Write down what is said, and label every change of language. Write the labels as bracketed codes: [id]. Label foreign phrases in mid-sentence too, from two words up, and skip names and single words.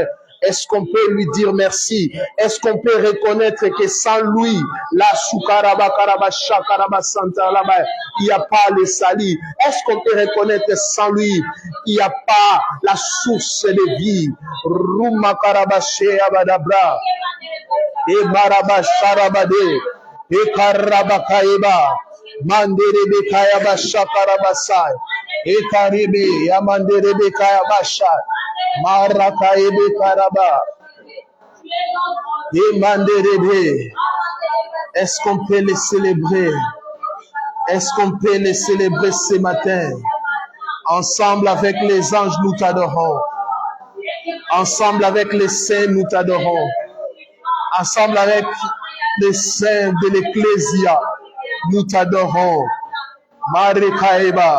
[fr] Est-ce qu'on peut lui dire merci? Est-ce qu'on peut reconnaître que sans lui, la Soukaraba Karaba Shakaraba Santa Laba, il n'y a pas le salut? Est-ce qu'on peut reconnaître sans lui, il n'y a pas la source de vie? Ruma Karaba Sheabadabra, et Maraba Sharabade, et Karaba Kaeba, Manderebe Kayaba Shakaraba Sai, et Karibe, Yamanderebe Kayaba Shai. Marakaebe Karaba. Emanderebe. Est-ce qu'on peut les célébrer? Est-ce qu'on peut les célébrer ce matin? Ensemble avec les anges, nous t'adorons. Ensemble avec les saints, nous t'adorons. Ensemble avec les saints de l'Ecclésia, nous t'adorons.